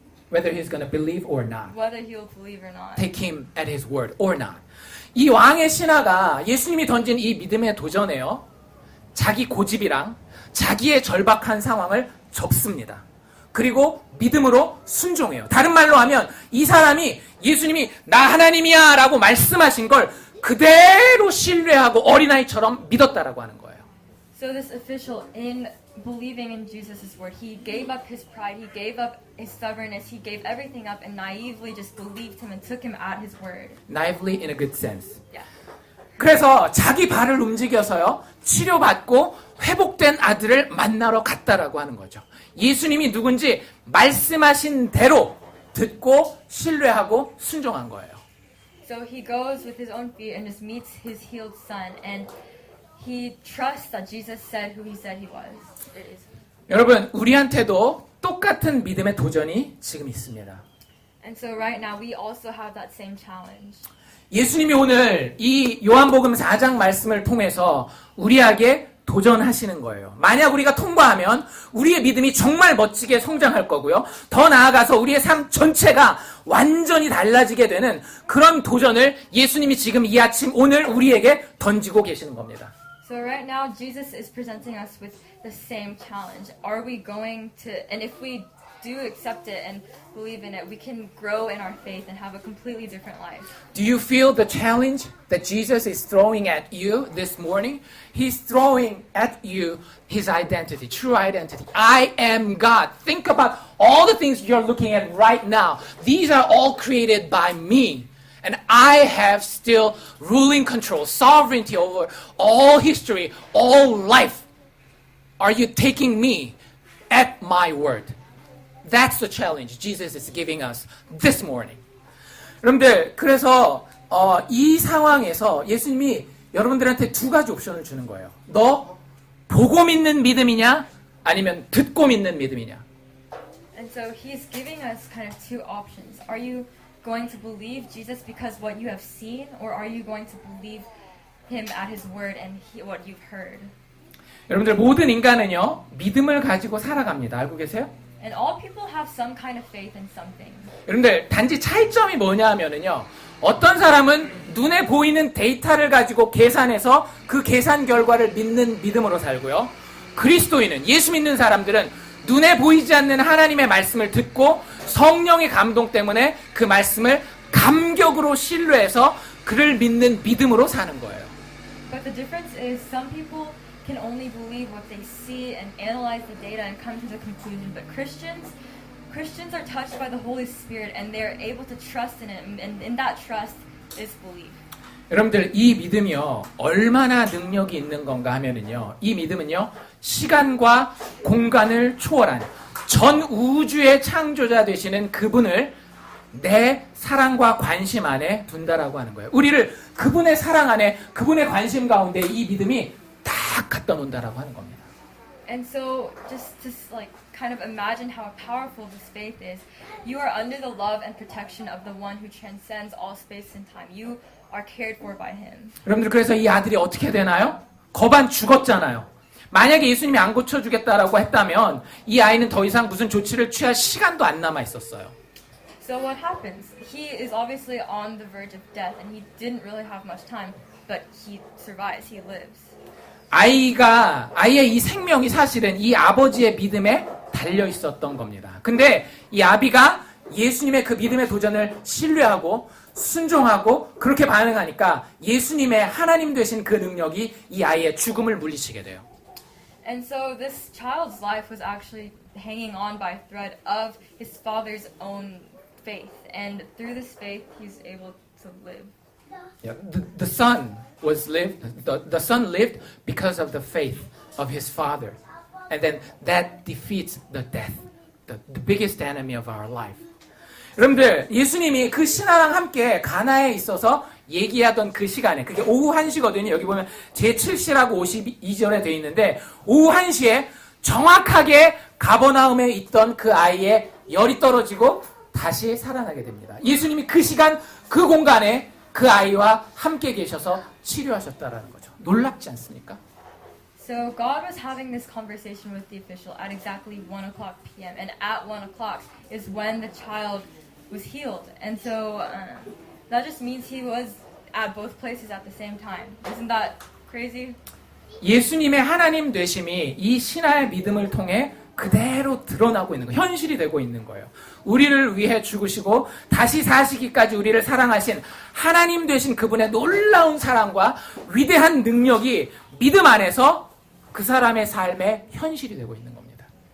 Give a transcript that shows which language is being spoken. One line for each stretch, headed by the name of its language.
English: whether he's gonna believe or not. whether he'll believe or not. Take him at his word or not.
Korean: 이 왕의 신하가 예수님이 던진 이 믿음의 도전에요, 자기 고집이랑 자기의 절박한 상황을 접습니다. 그리고 믿음으로 순종해요. 다른 말로 하면 이 사람이 예수님이 나 하나님이야 라고 말씀하신 걸 그대로 신뢰하고 어린아이처럼 믿었다라고 하는 거예요.
English: So this official, in believing in Jesus' word, he gave up his pride, he gave up his stubbornness, he gave everything up and naively just believed him and took him at his word. Naively in a good sense. Yeah.
Korean: 그래서 자기 발을 움직여서요, 치료받고 회복된 아들을 만나러 갔다라고 하는 거죠. 예수님이 누군지 말씀하신 대로 듣고 신뢰하고 순종한 거예요.
English: So he goes with his own feet and just meets his healed son, and he trusts that Jesus said who he said he was.
Korean: 여러분, 우리한테도 똑같은 믿음의 도전이 지금 있습니다.
English: And so right now we also have that same challenge.
Korean: 예수님이 오늘 이 요한복음 4장 말씀을 통해서 우리에게 도전하시는 거예요. 만약 우리가 통과하면 우리의 믿음이 정말 멋지게 성장할 거고요. 더 나아가서 우리의 삶 전체가 완전히 달라지게 되는 그런 도전을 예수님이 지금 이 아침 오늘 우리에게 던지고 계시는 겁니다.
English: So right now Jesus is presenting us with the same challenge. Are we going to, and if we do accept it and believe in it, we can grow in our faith and have a completely different life. Do you feel the challenge that Jesus is throwing at you this morning? He's throwing at you his identity, true identity. I am God. Think about all the things you're looking at right now. These are all created by me. And I have still ruling control, sovereignty over all history, all life. Are you taking me at my word? That's the challenge Jesus is giving us this morning.
Korean: 여러분들, 그래서 이 상황에서 예수님이 여러분들한테 두 가지 옵션을 주는 거예요. 너 보고 믿는 믿음이냐? 아니면 듣고 믿는 믿음이냐?
English: And so he's giving us kind of two options. Are you going to believe Jesus because what you have seen, or are you going to believe him at his word and what you've heard?
Korean: 여러분들, 모든 인간은요, 믿음을 가지고 살아갑니다. 알고 계세요?
English: And all people have some kind of faith in something.
Korean: 여러분들, 단지 차이점이 뭐냐 하면은요, 어떤 사람은 눈에 보이는 데이터를 가지고 계산해서 그 계산 결과를 믿는 믿음으로 살고요. 그리스도인은, 예수 믿는 사람들은 눈에 보이지 않는 하나님의 말씀을 듣고 성령의 감동 때문에 그 말씀을 감격으로 신뢰해서 그를 믿는 믿음으로 사는 거예요.
English: But the difference is some people can only believe what they see and analyze the data and come to the conclusion. But Christians are touched by the Holy Spirit and they're able to trust in it, and in that trust is belief.
Korean: 여러분들, 이 믿음이요, 얼마나 능력이 있는 건가 하면은요, 이 믿음은요, 시간과 공간을 초월한 전 우주의 창조자 되시는 그분을 내 사랑과 관심 안에 둔다라고 하는 거예요. 우리를 그분의 사랑 안에, 그분의 관심 가운데 이 믿음이 딱 갖다 놓는다라고 하는 겁니다.
English: And so, just to like kind of imagine how powerful this faith is, you are under the love and protection of the one who transcends all space and time. You are cared for by him.
Korean: 여러분들, 그래서 이 아들이 어떻게 되나요? 거반 죽었잖아요. 만약에 예수님이 안 고쳐주겠다라고 했다면 이 아이는 더 이상 무슨 조치를 취할 시간도 안 남아 있었어요.
English: So what happens? He is obviously on the verge of death, and he didn't really have much time, but he survives. He lives.
Korean: 아이의 이 생명이 사실은 이 아버지의 믿음에 달려 있었던 겁니다. 근데 이 아비가 예수님의 그 믿음의 도전을 신뢰하고 순종하고 그렇게 반응하니까 예수님의 하나님 되신 그 능력이 이 아이의 죽음을 물리치게 돼요.
English: And so this child's life was actually hanging on by a thread of his father's own faith, and through this faith, he's able to live. Yeah, the son the son lived because of the faith of his father, and then that defeats the death, the biggest enemy of our life.
Korean: 여러분들, 예수님이 그 신하랑 함께 가나에 있어서 얘기하던 그 시간에, 그게 오후 1시거든요. 여기 보면 제7시라고 52절에 되어 있는데, 오후 1시에 정확하게 가버나움에 있던 그 아이의 열이 떨어지고 다시 살아나게 됩니다. 예수님이 그 시간, 그 공간에 그 아이와 함께 계셔서 치료하셨다라는 거죠. 놀랍지 않습니까?
English: So God was having this conversation with the official at exactly 1 o'clock p.m. And at 1 o'clock is when the child was healed. And so that just means he was at both places at the same time. Isn't that crazy?
Korean: 예수님의 하나님 되심이 이 신하의 믿음을 통해 그대로 드러나고 있는 거예요. 현실이 되고 있는 거예요. 우리를 위해 죽으시고 다시 사시기까지 우리를 사랑하신 하나님 되신 그분의 놀라운 사랑과 위대한 능력이 믿음 안에서 그 사람의 삶의 현실이 되고 있는 겁니다.